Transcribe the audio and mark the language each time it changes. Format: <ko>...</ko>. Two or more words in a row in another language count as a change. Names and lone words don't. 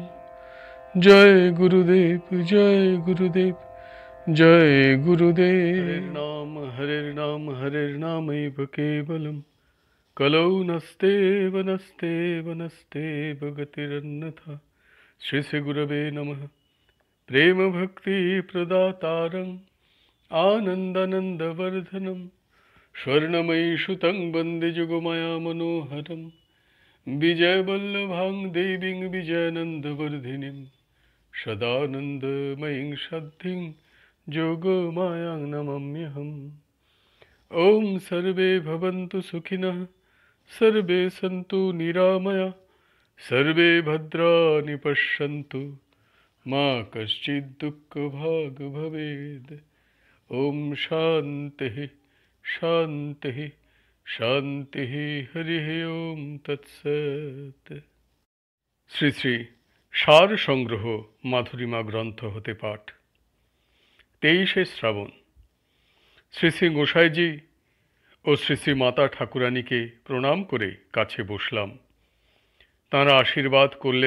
<bn>জয় গুরুদেব, জয় গুরুদেব, জয় গুরুদেব।</bn> <sa>হরের নাম হরের নামৈব কেবলম, কলৌ নস্তেব নস্তেব নস্তেব গতিরন্যথা। শ্রী শ্রী গুরবে নমঃ। প্রেম ভক্তি প্রদাতারং आनन्दानन्दवर्धनं स्वर्णमयी सुतं वन्दे जुगमाया मनोहरं। विजयवल्लभां देवीं विजयानन्दवर्धिनीं सदानन्दमयीं सद्धिं जोगमायां नमाम्यहम्। ॐ सर्वे भवन्तु सुखिनः, सर्वे सन्तु निरामया, सर्वे भद्राणि पश्यन्तु, मा कश्चित् दुःखभाग् भवेत्। ओम शांति शांति शांति। हरि ओम तत्सत।</sa> <bn>শ্রী শ্রী সার সংগ্রহ মাধুরীমা গ্রন্থ হতে পাঠ। 23শে শ্রাবণ। শ্রী শ্রী গোসাইজি ও শ্রী শ্রী মাতা ঠাকুরানীকে প্রণাম করে কাছে বসলাম। তাঁরা আশীর্বাদ করলেন।</bn>